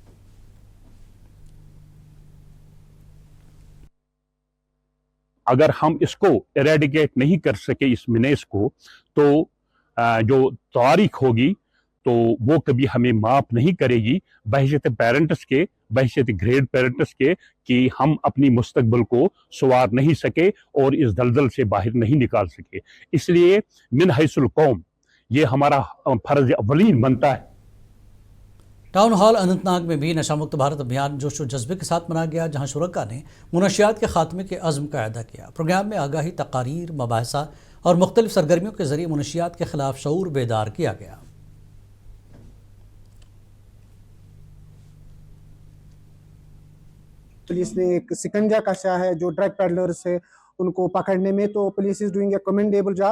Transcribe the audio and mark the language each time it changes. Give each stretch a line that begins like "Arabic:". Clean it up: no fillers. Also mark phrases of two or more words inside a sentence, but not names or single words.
Urdu: اگر ہم اس کو ایریڈیکیٹ نہیں کر سکے اس مینیس کو، تو جو تاریخ ہوگی تو وہ کبھی ہمیں معاف نہیں کرے گی، بحیثیت پیرنٹس کے، بحیثیت
English: grade parents
Urdu: کے، کہ ہم اپنی مستقبل کو سنوار نہیں سکے اور اس دلدل سے باہر نہیں نکال سکے۔ اس لیے من حیث القوم یہ ہمارا فرض اولین بنتا ہے۔ ٹاؤن ہال اننت ناگ میں بھی نشہ مکت بھارت ابھیان جوش و جذبے کے ساتھ منایا گیا، جہاں شرکاء نے منشیات کے خاتمے کے عزم کا اعادہ کیا۔ پروگرام میں آگاہی تقاریر، مباحثہ اور مختلف سرگرمیوں کے ذریعے منشیات کے خلاف شعور بیدار کیا گیا۔ پولیس نے ایک سکنجا کشا ہے جو
English: drug peddlers
Urdu: سے ان کو پکڑنے میں، تو
English: police is doing a commendable job.